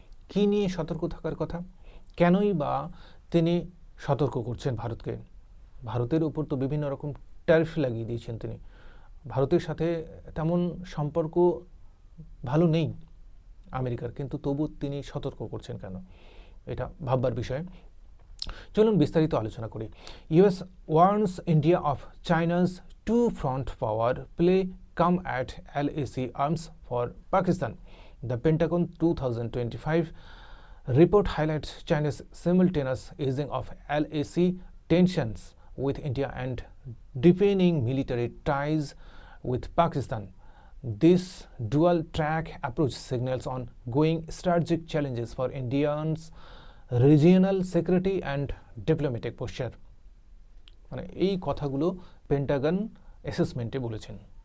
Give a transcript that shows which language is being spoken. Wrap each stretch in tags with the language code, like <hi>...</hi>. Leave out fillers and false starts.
<bn>কী নিয়ে সতর্ক থাকার কথা, কেনই বা তিনি সতর্ক করছেন ভারতকে? ভারতের উপর তো বিভিন্ন রকম ট্যারিফ লাগিয়ে দিয়েছেন তিনি। ভারতের সাথে তেমন সম্পর্ক ভালো নেই আমেরিকার, কিন্তু তবু তিনি সতর্ক করছেন কেন? এটা ভাববার বিষয়। চলুন বিস্তারিত আলোচনা করি।</bn> <en>US warns India of China's two-front power play come at LAC arms for Pakistan. The Pentagon 2025 report highlights China's simultaneous easing of LAC tensions with India and deepening military ties with Pakistan. This dual-track approach signals ongoing strategic challenges for India's regional security and diplomatic posture.</en> <bn>মানে এই কথাগুলো Pentagon অ্যাসেসমেন্টে বলেছেন।</bn>